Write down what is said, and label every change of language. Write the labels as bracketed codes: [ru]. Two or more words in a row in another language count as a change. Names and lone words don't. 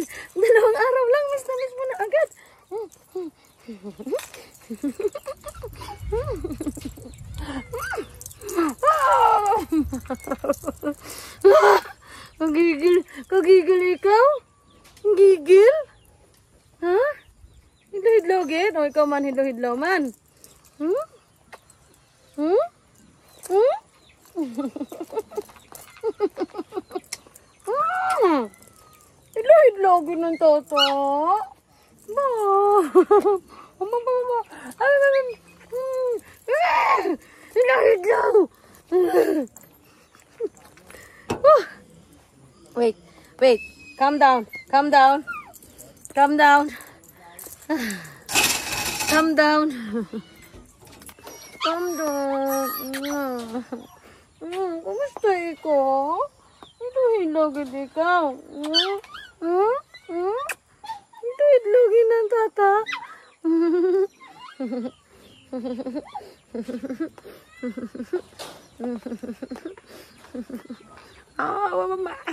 [tl] Dalawang araw lang. Miss na miss mo na agad. [hil] Kagigil ikaw? Gigil? Ha? Hidlaw-hidlaw, gid? O ikaw man, hidlaw-hidlaw man. Hmm? Hmm? Hmm? Hidlaw-hidlaw gid ng toto. Ba. Ba. Hidlaw-hidlaw. [en] Wait. Calm down. Calm down. Calm down. Calm down. Calm down. [hil] Kumusta ikaw? Hidlaw gid ikaw. Hidlaw gid ng tata. Mama.